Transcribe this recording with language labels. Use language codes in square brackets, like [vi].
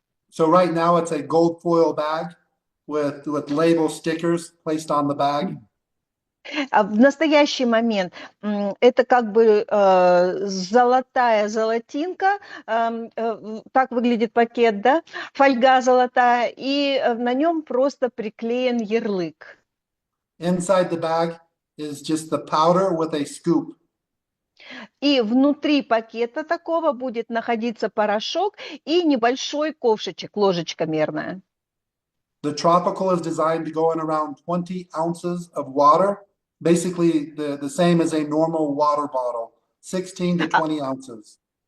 [en] So right now it's a gold foil bag with label stickers placed on the bag. [ru] А в настоящий момент это как бы золотая золотинка, так выглядит пакет, да, фольга золотая, и на нем просто приклеен ярлык. [en] Inside the bag is just the powder with a scoop. [ru] И внутри пакета такого будет находиться порошок и небольшой ковшичек, ложечка мерная. [en] The tropical is designed to go in around 20 ounces of water, basically the same as a normal water bottle, 16 to 20 ounces.